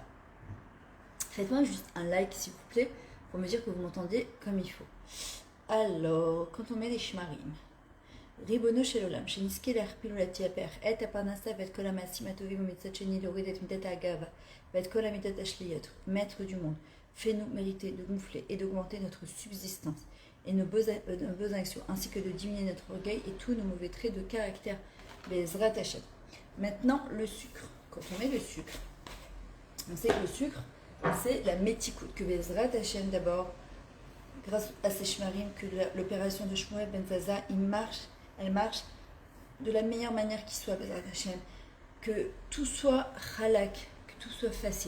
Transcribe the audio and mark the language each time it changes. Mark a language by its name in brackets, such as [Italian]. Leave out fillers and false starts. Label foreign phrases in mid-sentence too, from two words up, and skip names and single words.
[French] Faites-moi juste un like s'il vous plaît, pour me dire que vous m'entendez comme il faut. Alors, quand on met les shmarim, [Hebrew] ריבונו של עולם, שנזכה להכפיל ולהתייפח את הפרנסה ואת כל המעשים הטובים ומצד שני להוריד את מידת הגאווה ואת כל המידות השליליות, [French] maître du monde, fais-nous mériter de gonfler et d'augmenter notre subsistance et nos bonnes actions, ainsi que de diminuer notre orgueil et tous nos mauvais traits de caractère. [Hebrew] בעזרת השם. [French] Maintenant, le sucre. Quand on met le sucre, on sait que le sucre, c'est la métikout, que [Hebrew] בעזרת השם [French] d'abord, grâce à ces shmarim, que l'opération de Shmuel Ben Zaza, elle marche de la meilleure manière qui soit, [Hebrew] בעזרת השם, [French] que tout soit halak, que tout soit facile.